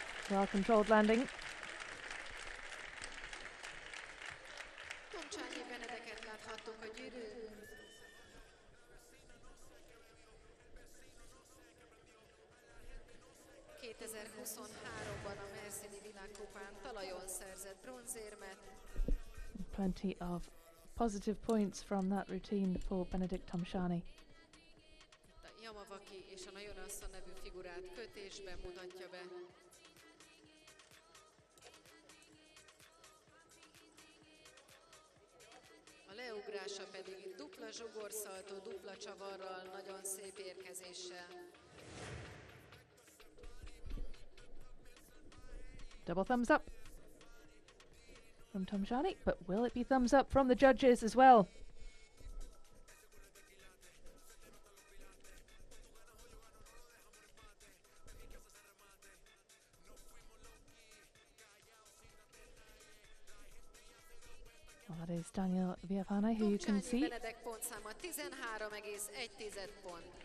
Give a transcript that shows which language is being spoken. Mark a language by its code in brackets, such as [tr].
[en] Well controlled landing. [hu] Tomaszany Benedeket láthattuk a gyűrűn. ...2023-ban a Merszini világkupán talajon szerzett bronzérmet. [en] Plenty of positive points from that routine for Benedikt Tomaszany. [hu] A Yamavaki és a Najonassa nevű figurát kötésben mutatja be. A leugrása pedig dupla zsugorszaltó, dupla csavarral, nagyon szép érkezéssel. [en] Double thumbs up from Tomaszany, but will it be thumbs up from the judges as well? Well, that is Daniel Viafane, who you can see. [hu] Benedek pontszáma 13,1 pont.